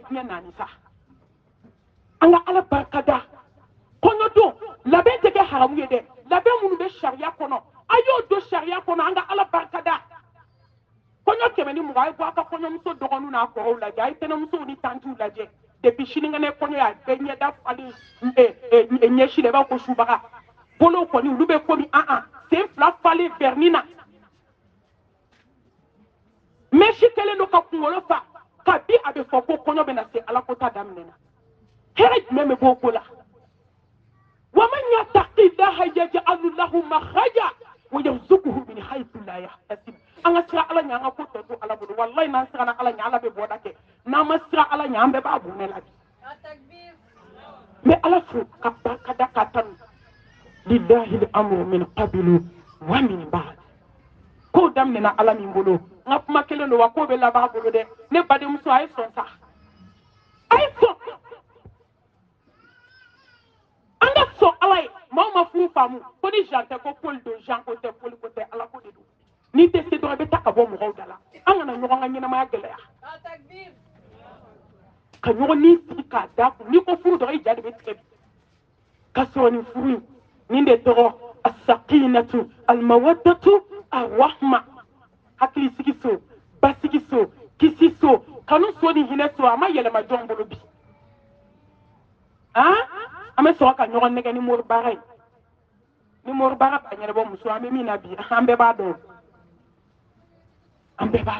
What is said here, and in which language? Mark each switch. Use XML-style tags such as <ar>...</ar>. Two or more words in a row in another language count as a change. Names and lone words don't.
<bm>diɲɛ naani sa an ka ala barika da kɔɲɔdon labɛn tɛ kɛ haramu ye dɛ labɛn minnu bɛ sariya kɔnɔ a y'o don sariya kɔnɔ an ka ala barika da kɔɲɔ 120 a ye bɔ a ka kɔɲɔmuso dɔgɔninw n'a kɔrɔw lajɛ a ye tɛnɛmusow ni tantiw lajɛ depuis sinikɛnɛ kɔɲɔ y'a bɛɛ ɲɛda falen ɲɛsi la i b'a fɔ ko subaga bolow kɔni olu bɛ komi sen 2 falen verni na mɛsi kɛlen don ka kunkolo fa kabi a bɛ fɔ ko kɔɲɔ bɛ na se ala ko ta daminɛ na hɛrɛ jumɛn bɛ bɔ o ko la</bm> <ar>ومن يتق الله يجعل له مخرجا ويرزقه من حيث لا يحتسب</ar> <bm>an ka sira ala ɲɛ an ka ko tɔ to ala bolo wallahi n'an siranna ala ɲɛ ala bɛ bɔda kɛ n'an ma sira ala ɲɛ an bɛɛ b'a bonɛ la bi n bɛ ala fo ka barika da ka tanu</bm> <ar>لله الأمر من قبل ومن بعد</ar> <bm>ko daminɛna ala min bolo n ka kuma kelen don wa ko bɛ laban a bolo dɛ ne badenmuso a ye sɔn sa a ye sɔn an ka sɔn ala ye maaw ma furu faamu ko ni Jean tɛ ko Paul don Jean ko tɛ Paul ko tɛ ala ko de don n'i tɛ se dɔrɔn i bɛ taa ka bɔ mɔgɔw da la an kana ɲɔgɔn ka ɲɛnamaya gɛlɛya ka ɲɔgɔn ni sigi k'a da kun n'i ko furu dɔrɔn i ja de bɛ tigɛ bi ka sɔrɔ nin furu in nin de tɔgɔ</bm> <ar>السكينة المودة الرحمة</ar> <bm>hakili sigi so basigi so kisi so kanu so ni hinɛ so a ma yɛlɛma jɔn bolo bi an bɛ sɔrɔ ka ɲɔgɔn nɛgɛ ni mori baara ye ni mori baara b'a ɲɛnabɔ muso an bɛ min na bi an bɛɛ b'a dɔn an bɛɛ b'a</bm>